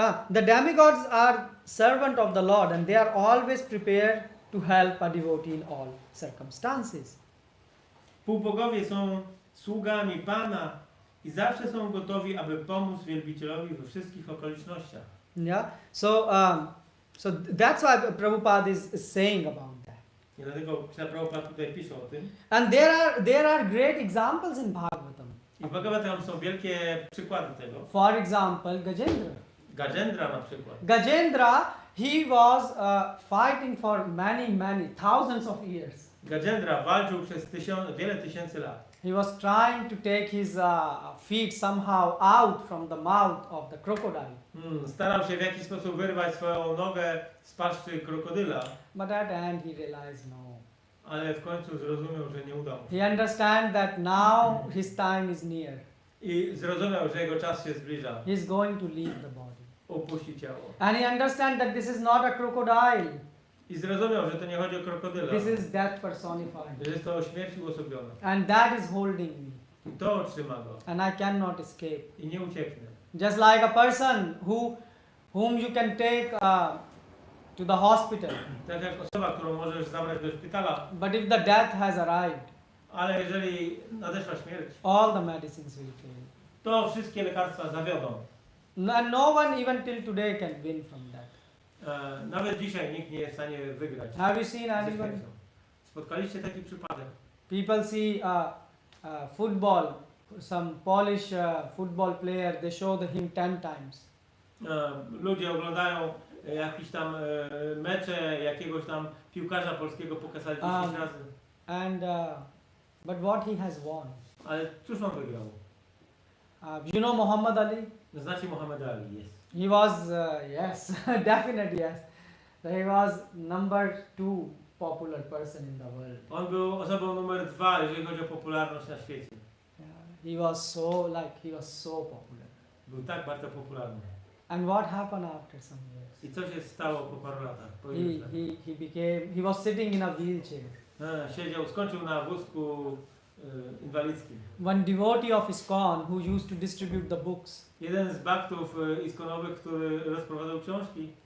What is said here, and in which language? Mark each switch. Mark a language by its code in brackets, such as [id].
[en] The demigods are servant of the Lord and they are always prepared to help a devotee in all circumstances. [pl] Półbogowie są sługami Pana i zawsze są gotowi, aby pomóc wielbicielowi we wszystkich okolicznościach. [en] Yeah. So that's why Prabhupada is saying about that. [pl] I dlatego Prabhupada tutaj pisze o tym. [en] And there are great examples in Bhagavatam. [pl] I w Bhagavatam są wielkie przykłady tego. [en] For example, Gajendra. [pl] Gajendra na przykład. [en] Gajendra, he was fighting for many thousands of years. [pl] Gajendra walczył przez wiele tysięcy lat. [en] He was trying to take his feet somehow out from the mouth of the crocodile. [pl] Starał się w jakiś sposób wyrwać swoją nogę z paszczy krokodyla. [en] But at the end he realized no. [pl] Ale w końcu zrozumiał, że nie udało się. [en] He understand that now his time is near. [pl] I zrozumiał, że jego czas się zbliża. [en] He is going to leave the body. [pl] Opuści ciało. [en] And he understand that this is not a crocodile. [pl] I zrozumiał, że to nie chodzi o krokodyla. [en] This is death personified. [pl] Że jest to śmierć uosobiona. [en] And that is holding me. [pl] I to otrzyma go. [en] And I cannot escape. [pl] I nie ucieknie. [en] Just like a person whom you can take to the hospital. [pl] Tak jak osoba, którą możesz zabrać do szpitala, [en] But if the death has arrived, [pl] ale jeżeli nadeszła śmierć, [en] all the medicines will fail. [pl] to wszystkie lekarstwa zawiodą. [en] And no one even till today can win from that. [pl] Nawet dzisiaj nikt nie jest w stanie wygrać. [en] Have you seen [pl] ze [en] anyone? [pl] śmiercią. Spotkaliście taki przypadek? [en] People see football, some Polish football player, they show him 10 times. [pl] Ludzie oglądają jakieś tam mecze jakiegoś tam piłkarza polskiego, pokazali 10 razy. [en] And but what he has won? [pl] Ale cóż on wygrał? [en] You know Muhammad Ali? [pl] Znacie Muhammad Ali, jest. [en] He was yes, definitely yes. He was number 2 popular person in the world. [pl] On był osobą numer 2, jeżeli chodzi o popularność na świecie. [en] He was so popular. [pl] Był tak bardzo popularny. [en] And what happened after some years? [pl] I co się stało po paru latach? Po [en] He was sitting in a wheelchair. [pl] Siedział, skończył na wózku inwalidzkim. [en] One devotee of ISKCON who used to distribute the books. [pl] Jeden z baktów iskonowych, który rozprowadzał książki.